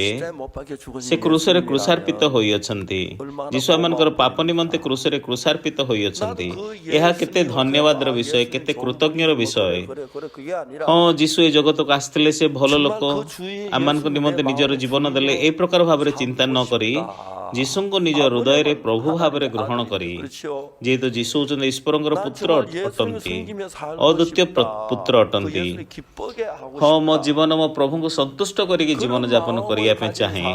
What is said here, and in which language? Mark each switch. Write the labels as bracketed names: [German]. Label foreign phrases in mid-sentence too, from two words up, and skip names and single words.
[Korean] 십자가에 못 박혀 죽으신 [Odia] ସେ କ୍ରୁଶରେ [Korean] 예수님이라면 [Odia] କୃଷାର୍ପିତ ହୋଇଅଛନ୍ତି। ଯୀଶୁ ଆମମାନଙ୍କର ପାପ ନିମନ୍ତେ କ୍ରୁଶରେ କୃଷାର୍ପିତ ହୋଇଅଛନ୍ତି। ଏହା କେତେ ଧନ୍ୟବାଦର ବିଷୟ, କେତେ କୃତଜ୍ଞର ବିଷୟ। [Korean] 그게 아니라 [Odia] ହଁ, ଯୀଶୁ ଏ ଜଗତକୁ ଆସିଥିଲେ, ସେ ଭଲ ଲୋକ, [Korean] 정말 그 주의 [Odia] ଆମମାନଙ୍କ [Korean] 예수님의 [Odia] ନିମନ୍ତେ ନିଜର [Korean] 마음에 [Odia] ଜୀବନ ଦେଲେ। [Korean] 주인으로 [Odia] ଏ ପ୍ରକାର ଭାବରେ ଚିନ୍ତା ନ [Korean] 삼고 [Odia] କରି [Korean] 싶다. [Odia] ଯୀଶୁଙ୍କୁ ନିଜ ହୃଦୟରେ ପ୍ରଭୁ ଭାବରେ ଗ୍ରହଣ କରି, ଯେହେତୁ ଯୀଶୁ ହେଉଛନ୍ତି ଈଶ୍ୱରଙ୍କର ପୁତ୍ର ଅଟନ୍ତି, ଅଦ୍ୱିତୀୟ ପୁତ୍ର ଅଟନ୍ତି। ହଁ, ମୋ ଜୀବନ ମୋ ପ୍ରଭୁଙ୍କୁ ସନ୍ତୁଷ୍ଟ କରିକି ଜୀବନ ଯାପନ କରିବା ପାଇଁ ଚାହେଁ।